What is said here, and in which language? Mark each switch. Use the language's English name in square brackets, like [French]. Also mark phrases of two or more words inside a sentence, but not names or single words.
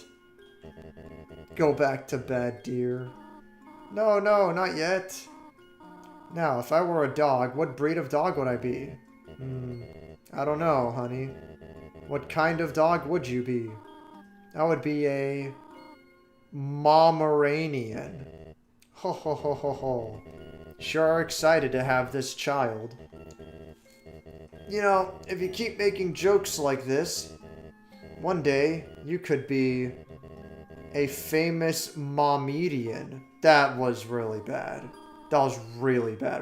[English] Go back to bed, dear. No, not yet. Now, if I were a dog, what breed of dog would I be? I don't know, honey. What kind of dog would you be? I would be a Pomeranian. Ho ho ho ho ho. Sure are excited to have this child. You know, if you keep making jokes like this, one day you could be a famous momedian. That was really bad. That was really bad.